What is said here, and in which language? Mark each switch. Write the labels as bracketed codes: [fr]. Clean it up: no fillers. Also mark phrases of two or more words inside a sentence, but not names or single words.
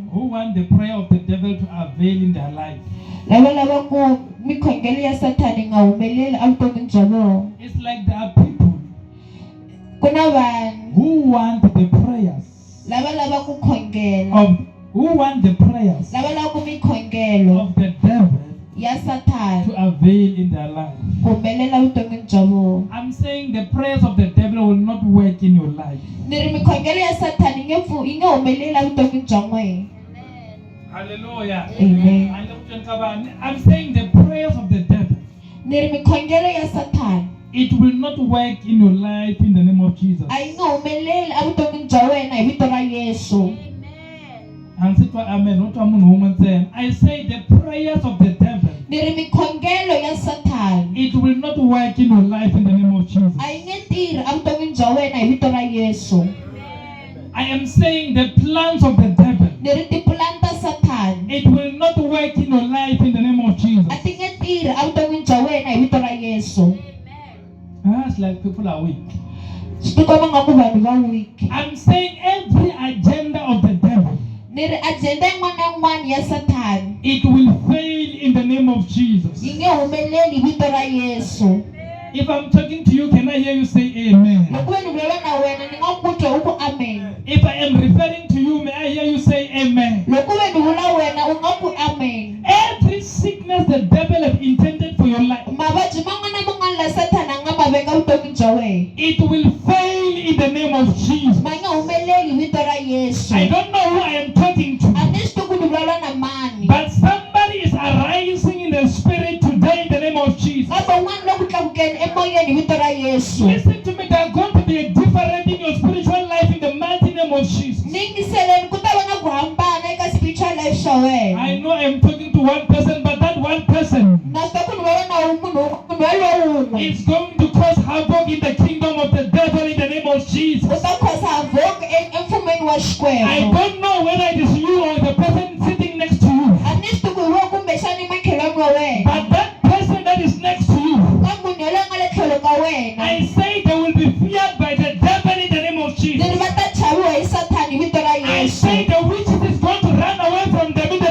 [en] who want the prayer of the devil to avail in their life. [ts] lava lava ku mikhongelo ya Sathani yi nga humeleli evutomini bya vona. [en] It's like there are people [ts] Ku na vanhu [en] who want the prayers [ts] lava ku khongela, [en] of [ts] lava ku mikhongelo [en] the devil [ts] ya Sathani [en] to avail in their life. [ts] ku humelela vutomini bya vona. [en] I'm saying the prayers of the devil will not work in your life. [ts] Ni ri mikhongelo ya Sathani yi nge humeleli evutomini bya n'wina. [en] Hallelujah. Amen. I'm saying the prayers of the devil, [ts] Ni ri mikhongelo ya Sathani [en] it will not work in your life in the name of Jesus. [ts] a yi nga humeleli evutomini bya wena hi vito ra Yesu. [en] Amen. I say the prayers of the devil, [ts] Ni ri mikhongelo ya Sathani [en] it will not work in your life in the name of Jesus. [ts] a yi nge tirhi evutomini bya wena hi vito ra Yesu. [en] I am saying the plans of the devil, [ts] Ni ri tipulani ta Sathani [en] it will not work in your life in the name of Jesus. [ts] a ti nge tirhi evutomini bya wena hi vito ra Yesu. [en] It's like people are weak. [ts] Swi tikomba nga ku vanhu va weak. [en] I'm saying every agenda of the devil, [ts] Ni ri agenda yin'wana na yin'wana ya Sathani [en] it will fail in the name of Jesus. [ts] yi nge humeleli hi vito ra Yesu. [en] If I'm talking to you, can I hear you say amen? [ts] Loko ve ni vulavula na wena ni nga ku twa u ku amen. [en] If I am referring to you, may I hear you say amen? [ts] Loko ve ni vula wena u nga ku amen. [en] Every sickness the devil have intended for your life, [ts] Mavabyi man'wana na man'wana la Sathani a nga ma veka vutomi bya wena, [en] it will fail in the name of Jesus. [ts] ma nge humeleli hi vito ra Yesu. [en] I don't know who I am talking to, [ts] A ni swi tivi ku ni vulavula na mani. [en] but somebody is arising in the spirit today in the name of Jesus. [ts] Kambe un'wana lo ku tlakukeni emoyeni hi vito ra Yesu. [en] Listen to me, there are going to be a difference in your spiritual life in the mighty name of Jesus. [ts] Ni yingiseleni ku ta va na ku hambana eka [en] spiritual life [ts] xa wena. [en] I know I'm talking to one person, but that one person [ts] Na swi tiva ku ni vulavula na munhu walowo wun'we. [en] is going to cause havoc in the kingdom of the devil in the name of Jesus. [ts] U ta khosa havoc emfumeni wa [en] I [ts] Xikwembu. [en] don't know whether it is you or the person sitting next to you, [ts] A ni swi tivi ku hi wena kumbexani makhelwani wa wena. [en] but that person that is next to you, [ts] Ka munhu yaloye a nga le tlhelo ka wena. [en] I say they will be feared by the devil in the name of [ts] Ni ri [en] Jesus. [ts] va ta chaviwa hi Sathani hi vito ra [en] I [ts] Yesu. [en] say the witches is going to run away from them